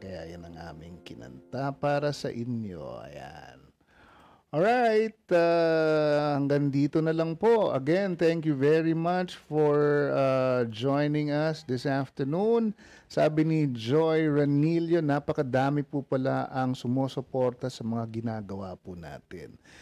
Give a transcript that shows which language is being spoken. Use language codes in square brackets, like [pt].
[tl] Kaya yan ang aming kinanta para sa inyo. Ayan. Alright. Hanggang dito na lang po. [en] Again, thank you very much for joining us this afternoon. [tl] Sabi ni Joy Ranillo, napakadami po pala ang sumusuporta sa mga ginagawa po natin.